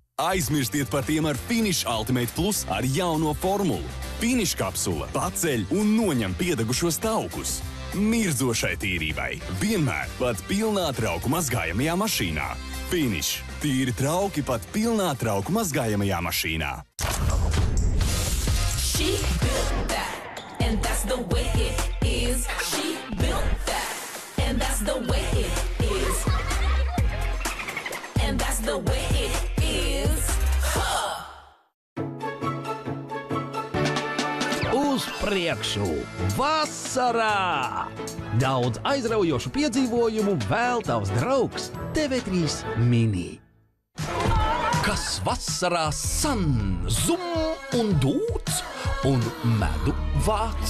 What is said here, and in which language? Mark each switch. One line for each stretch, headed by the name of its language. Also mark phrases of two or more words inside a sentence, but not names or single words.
Latvian: Aizmirstiet par tiem ar Finish Ultimate Plus ar jauno formulu. Finish kapsula paceļ un noņem piedegušos taukus. Mirdzošai tīrībai. Vienmēr pat pilnā trauku mazgājamajā mašīnā. Finish. Tīri trauki pat pilnā trauku mazgājamajā mašīnā.
English: She built that, and that's the way it is. She built that, and that's the way it is. And that's the way it is.
Latvian: Uz priekšu! Vasarā! Daudz aizraujošu piedzīvojumu vēl tavs draugs TV3 Mini. Kas vasarā san, zum un dūts un medu vāc.